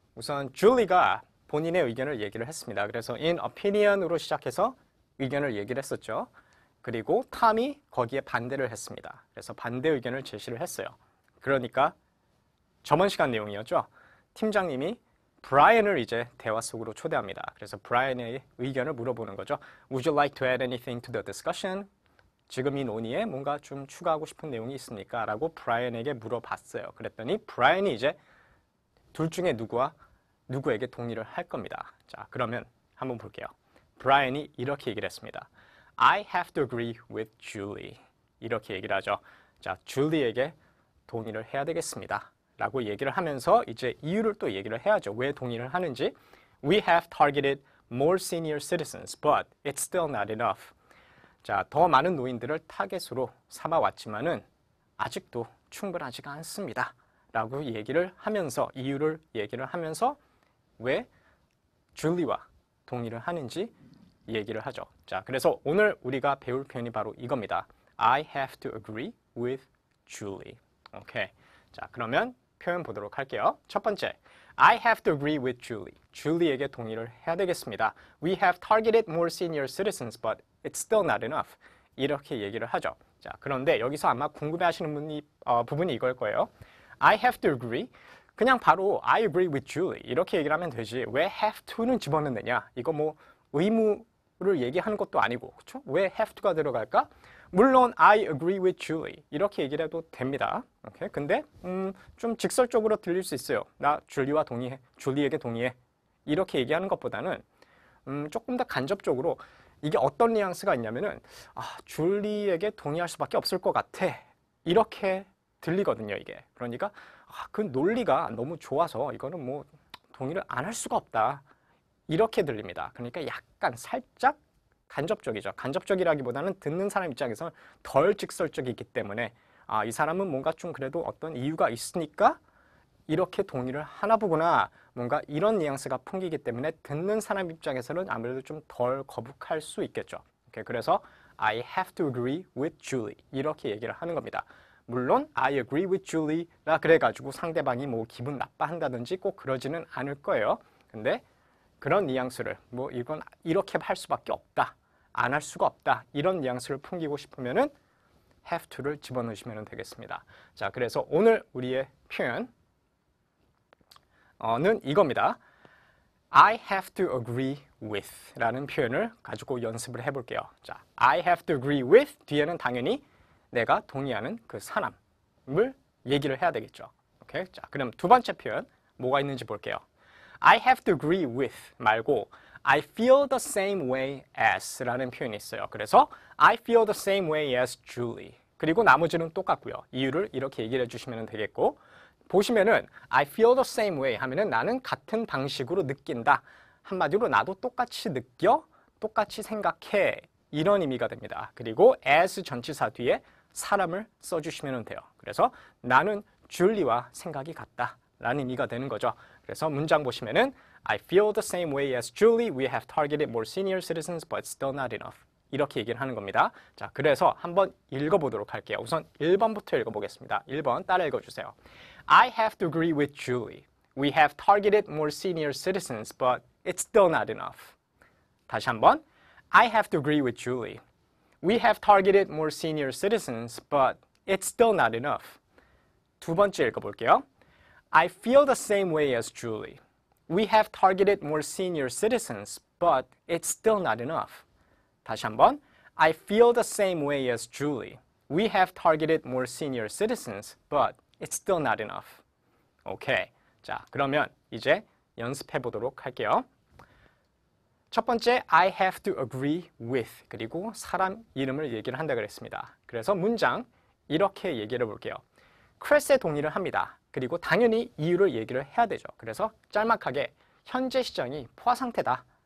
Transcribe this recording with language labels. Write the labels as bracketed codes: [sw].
[ko] 우선 줄리가 본인의 의견을 얘기를 했습니다. 그래서 [en] in opinion [ko] 으로 시작해서 의견을 얘기를 했었죠. 그리고 탐이 거기에 반대를 했습니다. 그래서 반대 의견을 제시를 했어요. 그러니까 저번 시간 내용이었죠. 팀장님이 브라이언을 이제 대화 속으로 초대합니다. 그래서 브라이언의 의견을 물어보는 거죠. [en] Would you like to add anything to the discussion? [ko] 지금 이 논의에 뭔가 좀 추가하고 싶은 내용이 있습니까? 라고 브라이언에게 물어봤어요. 그랬더니 브라이언이 이제 둘 중에 누구에게 동의를 할 겁니다. 자, 그러면 한번 볼게요. 브라이언이 이렇게 얘기를 했습니다. [en] I have to agree with Julie. [ko] 이렇게 얘기를 하죠. 자, 줄리에게 동의를 해야 되겠습니다. 라고 얘기를 하면서 이제 이유를 또 얘기를 해야죠. 왜 동의를 하는지. [en] We have targeted more senior citizens, but it's still not enough. [ko] 자, 더 많은 노인들을 타겟으로 삼아왔지만은 아직도 충분하지가 않습니다. 라고 얘기를 하면서 이유를 얘기를 하면서 왜 줄리와 동의를 하는지 얘기를 하죠. 자, 그래서 오늘 우리가 배울 표현이 바로 이겁니다. [en] I have to agree with Julie. [ko] 오케이. 자, 그러면 표현 보도록 할게요. 첫 번째, [en] I have to agree with Julie. [ko] 줄리에게 동의를 해야 되겠습니다. [en] We have targeted more senior citizens, but it's still not enough. [ko] 이렇게 얘기를 하죠. 자, 그런데 여기서 아마 궁금해하시는 부분이 이걸 거예요. [en] I have to agree. [ko] 그냥 바로 [en] I agree with Julie [ko] 이렇게 얘기를 하면 되지 왜 [en] have to [ko] 는 집어넣느냐. 이거 뭐 의무를 얘기하는 것도 아니고 그렇죠? 왜 [en] have to [ko] 가 들어갈까? 물론 [en] I agree with Julie [ko] 이렇게 얘기를 해도 됩니다. 오케이? 근데 좀 직설적으로 들릴 수 있어요. 나 줄리와 동의해. 줄리에게 동의해. 이렇게 얘기하는 것보다는 조금 더 간접적으로 이게 어떤 뉘앙스가 있냐면은 줄리에게 동의할 수밖에 없을 것 같아. 이렇게 들리거든요, 이게. 그러니까 그 논리가 너무 좋아서 이거는 뭐 동의를 안 할 수가 없다. 이렇게 들립니다. 그러니까 약간 살짝 간접적이죠. 간접적이라기보다는 듣는 사람 입장에서는 덜 직설적이기 때문에 이 사람은 뭔가 좀 그래도 어떤 이유가 있으니까 이렇게 동의를 하나 보구나. 뭔가 이런 뉘앙스가 풍기기 때문에 듣는 사람 입장에서는 아무래도 좀 덜 거북할 수 있겠죠. 그래서 [en] I have to agree with Julie [ko] 이렇게 얘기를 하는 겁니다. 물론 [en] I agree with Julie [ko] 라 그래가지고 상대방이 뭐 기분 나빠한다든지 꼭 그러지는 않을 거예요. 근데 그런 뉘앙스를 뭐 이건 이렇게 할 수밖에 없다. 안 할 수가 없다. 이런 뉘앙스를 풍기고 싶으면은 [en] have to [ko] 를 집어넣으시면 되겠습니다. 자, 그래서 오늘 우리의 표현은 이겁니다. [en] I have to agree with [ko] 라는 표현을 가지고 연습을 해볼게요. 자, [en] I have to agree with [ko] 뒤에는 당연히 내가 동의하는 그 사람을 얘기를 해야 되겠죠. 오케이? 자, 그럼 두 번째 표현 뭐가 있는지 볼게요. [en] I have to agree with [ko] 말고 [en] I feel the same way as [ko] 라는 표현이 있어요. 그래서 [en] I feel the same way as Julie. [ko] 그리고 나머지는 똑같고요. 이유를 이렇게 얘기를 해주시면 되겠고 보시면은 [en] I feel the same way [ko] 하면은 나는 같은 방식으로 느낀다. 한마디로 나도 똑같이 느껴, 똑같이 생각해. 이런 의미가 됩니다. 그리고 as 전치사 뒤에 사람을 써주시면 돼요. 그래서 나는 줄리와 생각이 같다 라는 의미가 되는 거죠. 그래서 문장 보시면은 [en] I feel the same way as Julie. We have targeted more senior citizens but still not enough. [ko] 이렇게 얘기를 하는 겁니다. 자, 그래서 한번 읽어보도록 할게요. 우선 1번부터 읽어보겠습니다. 1번 따라 읽어주세요. [en] I have to agree with Julie. We have targeted more senior citizens but it's still not enough. [ko] 다시 한번 [en] I have to agree with Julie. We have targeted more senior citizens, but it's still not enough. [ko] 두 번째 읽어볼게요. [en] I feel the same way as Julie. We have targeted more senior citizens, but it's still not enough. [ko] 다시 한번. [en] I feel the same way as Julie. We have targeted more senior citizens, but it's still not enough. [ko] 오케이. 자, 그러면 이제 연습해 보도록 할게요. 첫 번째, [en] I have to agree with [ko] 그리고 사람 이름을 얘기를 한다 그랬습니다. 그래서 문장 이렇게 얘기를 해볼게요. 크리스의 동의를 합니다. 그리고 당연히 이유를 얘기를 해야 되죠. 그래서 짤막하게 현재 시장이 포화 상태다